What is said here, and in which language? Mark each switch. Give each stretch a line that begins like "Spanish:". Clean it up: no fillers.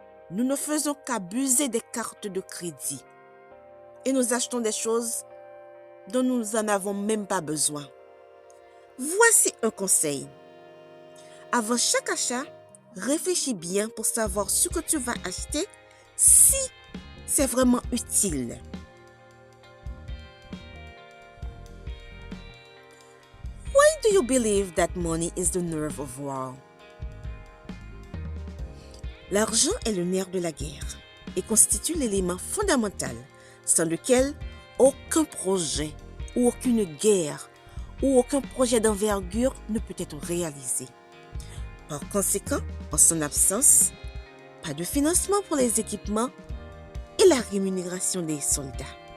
French: Nous ne faisons qu'abuser des cartes de crédit et nous achetons des choses dont nous n'en avons même pas besoin. Voici un conseil. Avant chaque achat, réfléchis bien pour savoir ce que tu vas acheter si c'est vraiment utile.
English: Why do you believe that money is the nerve of war?
French: L'argent est le nerf de la guerre et constitue l'élément fondamental sans lequel aucun projet ou aucune guerre ou aucun projet d'envergure ne peut être réalisé. Par conséquent, en son absence, pas de financement pour les équipements et la rémunération des soldats.